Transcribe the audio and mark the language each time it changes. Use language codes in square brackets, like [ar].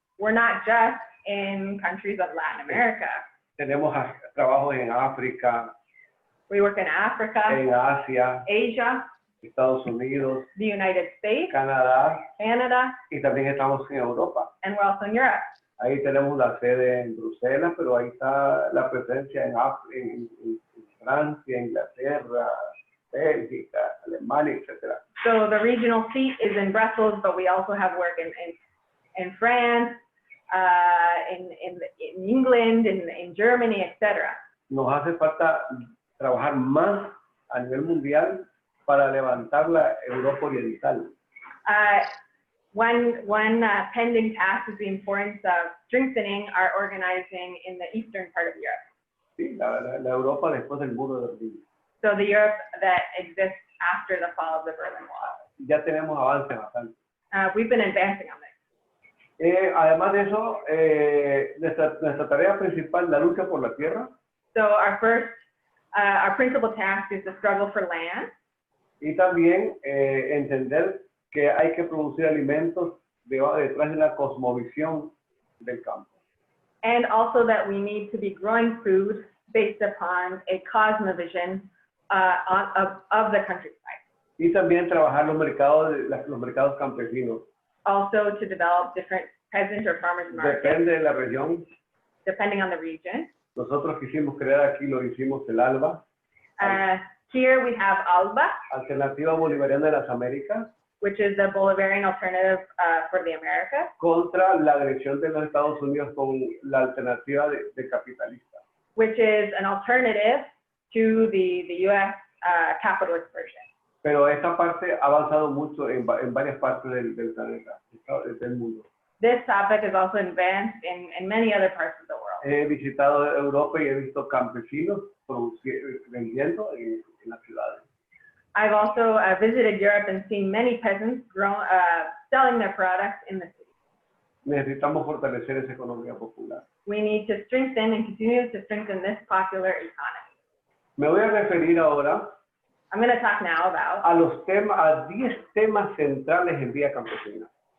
[en] We're not just in countries of Latin America. [es] Tenemos trabajos en África, [en] We work in Africa, [es] en Asia, [en] Asia, [es] Estados Unidos, [en] the United States, [es] Canadá, [en] Canada, [es] y también estamos en Europa. [en] and we're also in Europe. [es] Ahí tenemos la sede en Bruselas, pero ahí está la presencia en Francia, Inglaterra, Bélgica, Alemania, etc. [en] So the regional seat is in Brussels, but we also have work in France, in England, in Germany, etc. [es] Nos hace falta trabajar más a nivel mundial para levantar la Europa Oriental. [en] One pending task is the importance of strengthening our organizing in the eastern part of Europe. [es] Sí, la Europa después del muro de Berlín. [en] So the Europe that exists after the fall of the Berlin Wall. [es] Ya tenemos avance bastante. [en] We've been advancing on this. [es] Además de eso, nuestra tarea principal, la lucha por la tierra. [en] So our principal task is the struggle for land. [es] Y también entender que hay que producir alimentos detrás de la cosmovisión del campo. [en] And also that we need to be growing food based upon a cosmovision of the countryside. [es] Y también trabajar los mercados campesinos. [en] Also to develop different peasant or farmers markets. [es] Depende de la región. [en] Depending on the region. [es] Nosotros quisimos crear aquí, lo hicimos el ALBA. [en] Here we have ALBA, [es] Alternativa Bolivariana de las Américas. [en] which is the Bolivarian alternative for the Americas. [es] Contra la agresión de los Estados Unidos con la alternativa de capitalista. [en] Which is an alternative to the U.S. Capitalist version. [es] Pero esta parte ha avanzado mucho en varias partes del planeta, del mundo. [en] This topic is also advanced in many other parts of the world. [es] He visitado Europa y he visto campesinos vendiendo en las ciudades. [en] I've also visited Europe and seen many peasants selling their products in the city. [es] Necesitamos fortalecer esa economía popular. [en] We need to strengthen and continue to strengthen this popular economy. [es] Me voy a referir ahora [en] I'm going to talk now about [es] a 10 temas centrales en Vía Campesina.